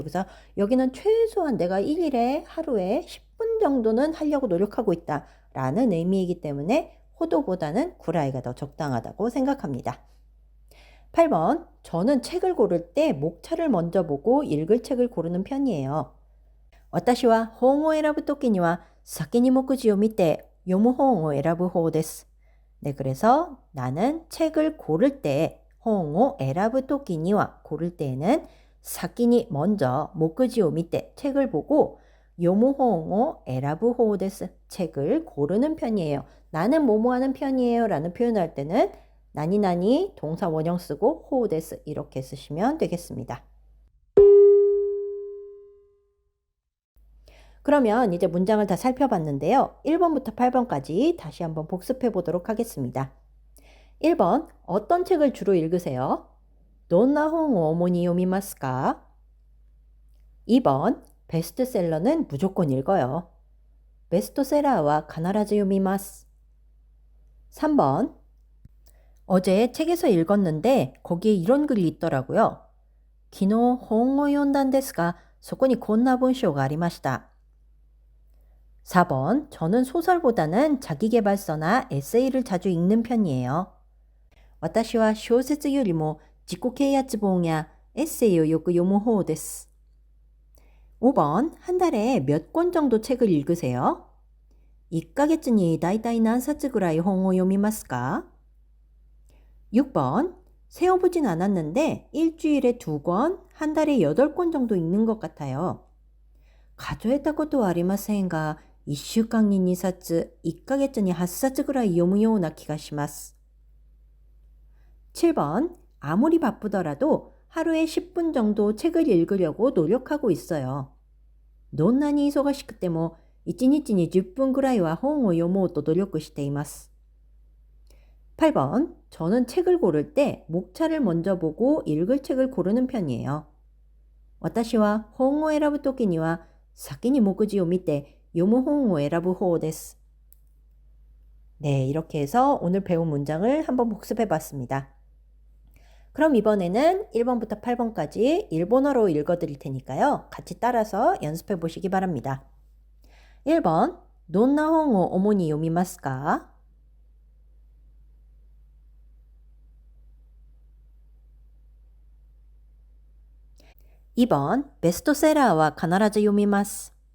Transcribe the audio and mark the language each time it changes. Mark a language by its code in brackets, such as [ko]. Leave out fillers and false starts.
[ko] 그래서 여기는 최소한 내가 1일에 하루에 10분 정도는 하려고 노력하고 있다라는 의미이기 때문에 호도보다는 구라이가 더 적당하다고 생각합니다. 8번, 저는 책을 고를 때 목차를 먼저 보고 읽을 책을 고르는 편이에요. [ja] 私は本を選ぶときには先に目次を見て読む本を選ぶ方です. [ko] 네, 그래서 나는 책을 고를 때 홍오 에라브 토끼니와 고를 때에는 사키니 먼저 목지오 밑에 책을 보고 요모홍오 에라브 호데스 책을 고르는 편이에요. 나는 뭐뭐 하는 편이에요 라는 표현을 할 때는 나니나니 동사 원형 쓰고 호데스 이렇게 쓰시면 되겠습니다. 그러면 이제 문장을 다 살펴봤는데요. 1번부터 8번까지 다시 한번 복습해 보도록 하겠습니다. 1번, 어떤 책을 주로 읽으세요? [ja] どんな本を主に読みますか? [ko] 2번, 베스트셀러는 무조건 읽어요. [ja] 베스트셀러와 必ず読みます. [ko] 3번, 어제 책에서 읽었는데 거기에 이런 글이 있더라고요. [ja] 昨日本を読んだんですがそこにこんな文章がありました. [ko] 4번, 저는 소설보다는 자기계발서나 에세이를 자주 읽는 편이에요. [ja] 私は小説よりも自己啓発本やエッセイをよく読む方です. [ko] 5번, 한 달에 몇 권 정도 책을 읽으세요? [ja] 1ヶ月にだいたい何冊ぐらい本を読みますか? [ko] 6번, 세어보진 않았는데 일주일에 2권, 한 달에 8권 정도 읽는 것 같아요. [ja] 数えたことはありませんが、1週間に2冊、1ヶ月に8冊ぐらい読むような気がします. [ko] 7번, 아무리 바쁘더라도 하루에 10분 정도 책을 읽으려고 노력하고 있어요. [ja] どんなに忙しくても1日に10分ぐらいは本を読もうと努力しています. [ko] 8번, 저는 책을 고를 때 목차를 먼저 보고 읽을 책을 고르는 편이에요. [ja] 私は本を選ぶときには先に目次を見て読む本を選ぶ方です. [ko] 네, 이렇게 해서 오늘 배운 문장을 한번 복습해 봤습니다. 그럼 이번에는 1번부터 8번까지 일본어로 읽어 드릴 테니까요. 같이 따라서 연습해 보시기 바랍니다. [ja] 1번, どんな本を主に読みますか? 2번, ベストセラーは必ず読みます.